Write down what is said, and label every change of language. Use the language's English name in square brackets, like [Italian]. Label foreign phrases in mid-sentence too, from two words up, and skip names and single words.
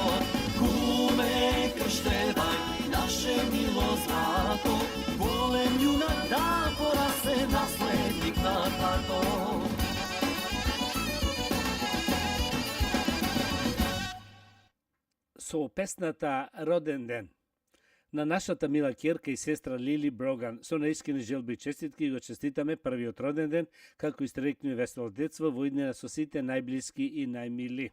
[Macedonian] Куме, крштевај наше мило злато, волем јунак да порасе наследник на тато. Со песната Роден ден на нашата мила ќерка и сестра Лили Броган. Со наискрени желби и честитки го честитаме првиот роден ден, како и среќно и весело детство во иднина со сите најблиски и најмили.